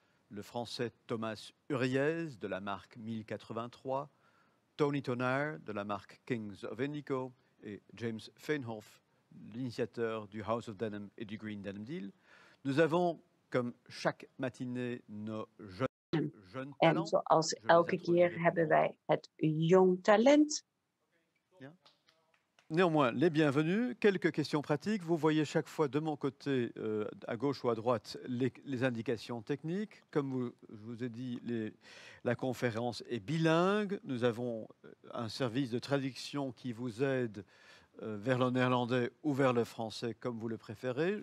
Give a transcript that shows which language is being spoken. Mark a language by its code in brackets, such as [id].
[fr] Le français Thomas Uriez de la marque 1083, Tony Tonard de la marque Kings of Indigo et James Feinhoff, l'initiateur du House of Denim et du Green Denim Deal. Nous avons, comme chaque matinée, nos jeunes En talents. [nl] zoals elke keer hebben wij het jong talent. [fr] Néanmoins, les bienvenus. Quelques questions pratiques. Vous voyez chaque fois de mon côté, à gauche ou à droite, les indications techniques. Comme je vous ai dit, la conférence est bilingue. Nous avons un service de traduction qui vous aide vers le néerlandais ou vers le français, comme vous le préférez.